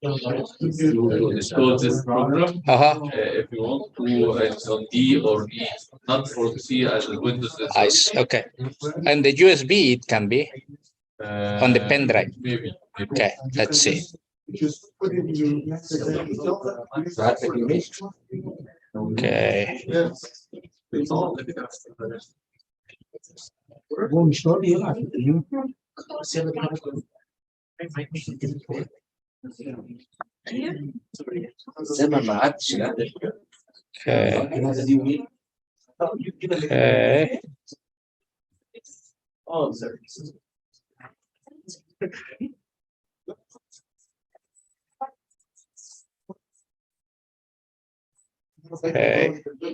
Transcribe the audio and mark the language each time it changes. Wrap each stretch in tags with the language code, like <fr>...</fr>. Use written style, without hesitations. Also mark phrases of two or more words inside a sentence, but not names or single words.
<en>You install this program. If you want to, it's on D or E, not for C as Windows. Okay. And the USB, it can be on the pen drive. Maybe. Okay, let's see. Just put it in your message. Okay. Yes.</en> <ar>هو مش راضي يلعب في اليوم. زمان ما عادش يعني.</ar> <en>Okay. Okay. Okay.</en>